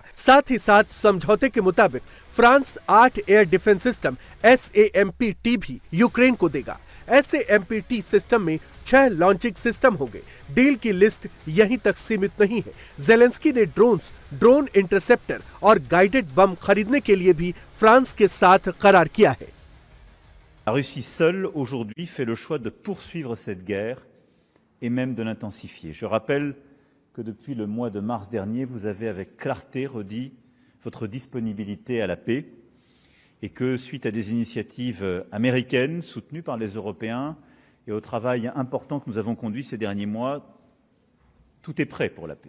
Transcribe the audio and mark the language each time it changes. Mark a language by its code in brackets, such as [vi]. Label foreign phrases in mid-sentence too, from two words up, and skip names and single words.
[hi] साथ ही साथ समझौते के मुताबिक फ्रांस 8 [en] air defense system [hi] SAMPT भी यूक्रेन को देगा। SAMPT सिस्टम में 6 [en] launching system [hi] होंगे। डील की लिस्ट यहीं तक सीमित नहीं है। ज़ेलेंस्की ने [en] drone interceptor [hi] और [en] guided bomb [hi] खरीदने के लिए भी फ्रांस के साथ करार किया है। [fr] La Russie seule aujourd'hui fait le choix de poursuivre cette guerre et même de l'intensifier. Je rappelle que depuis le mois de mars dernier, vous avez avec clarté redit votre disponibilité à la paix et que suite à des initiatives américaines soutenues par les Européens et au travail important que nous avons conduit ces derniers mois, tout est prêt pour la paix.